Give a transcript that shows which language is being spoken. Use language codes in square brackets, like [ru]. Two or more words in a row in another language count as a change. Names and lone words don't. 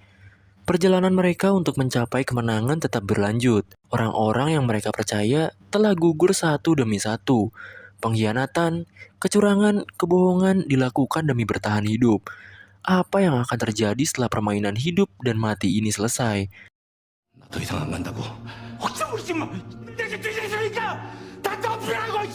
[id] Perjalanan mereka untuk mencapai kemenangan tetap berlanjut. Orang-orang yang mereka percaya telah gugur satu demi satu. Pengkhianatan, kecurangan, kebohongan dilakukan demi bertahan hidup. Apa yang akan terjadi setelah permainan hidup dan mati ini selesai? [ko] 나 더 이상 안 간다고. 걱정 없지 마. 내가 뒤졌으니까 다 덮으라고.